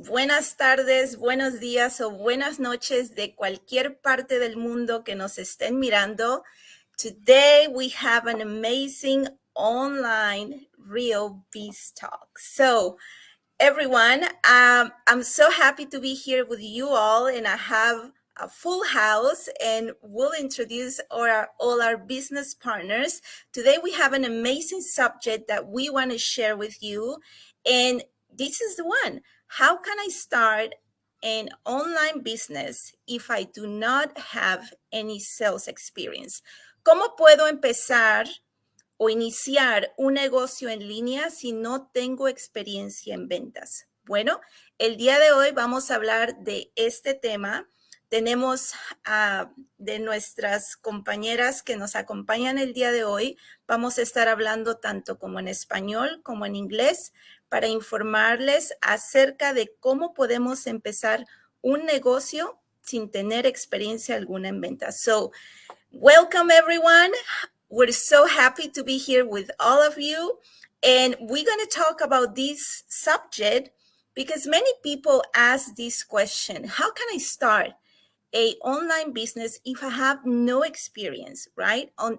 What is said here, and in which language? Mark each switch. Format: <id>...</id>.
<es>Buenas tardes, buenos días o buenas noches de cualquier parte del mundo que nos estén mirando.</es> <en>Today we have an amazing online real biz talk. So, everyone, I'm so happy to be here with you all, and I have a full house, and we'll introduce all our business partners. Today we have an amazing subject that we want to share with you, and this is the one. How can I start an online business if I do not have any sales experience?</en> <es>¿Cómo puedo empezar o iniciar un negocio en línea si no tengo experiencia en ventas? Bueno, el día de hoy vamos a hablar de este tema. Tenemos de nuestras compañeras que nos acompañan el día de hoy. Vamos a estar hablando tanto como en español como en inglés para informarles acerca de cómo podemos empezar un negocio sin tener experiencia alguna en ventas.</es> <en>So, welcome everyone. We're so happy to be here with all of you. And we're going to talk about this subject because many people ask this question: how can I start a online business if I have no experience, right?</en>